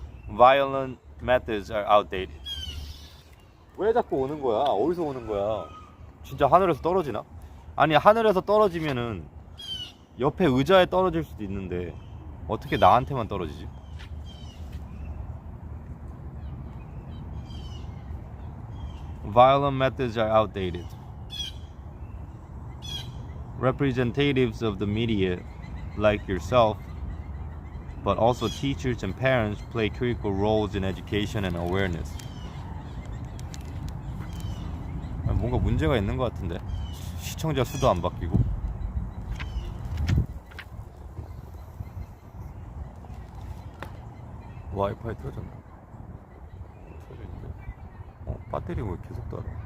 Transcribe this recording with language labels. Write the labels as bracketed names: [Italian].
[English] Violent methods are outdated. [Korean] 왜 자꾸 오는 거야? 어디서 오는 거야? 진짜 하늘에서 떨어지나? 아니, 하늘에서 떨어지면은 옆에 의자에 떨어질 수도 있는데 어떻게 나한테만 떨어지지? [English] Violent methods are outdated. Representatives of the media, like yourself, but also teachers and parents, play critical roles in education and awareness. [Korean] 뭔가 문제가 있는 것 같은데 시청자 수도 안 바뀌고 와이파이 터졌나? 터졌는데 배터리 왜 계속 달아?